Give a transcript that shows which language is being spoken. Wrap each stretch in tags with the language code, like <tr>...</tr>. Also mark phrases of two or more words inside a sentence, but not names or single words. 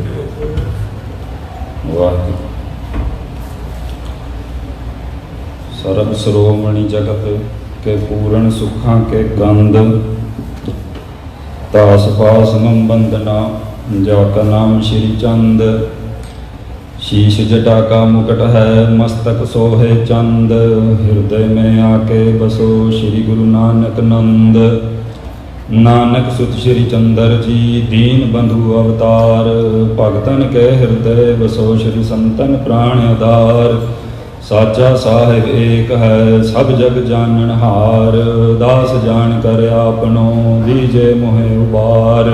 <pa>ਵਾਹਿਗੁਰੂ।</pa> <hi>सरब सरोमणी जगत के पूरन सुखां के गंध, तास पास मम बंदना जा का नाम श्री चंद। शीश जटा का मुकुट है मस्तक सोहे चंद, हृदय में आके बसो श्री गुरु नानक नंद। नानक सुत श्री चंदर जी दीन बंधु अवतार, भगतन के हृदय बसो श्री संतन प्राण आधार। साचा साहिब एक है सब जग जाननहार, दास जान कर आपनो दीजे मोहे उबार।</hi>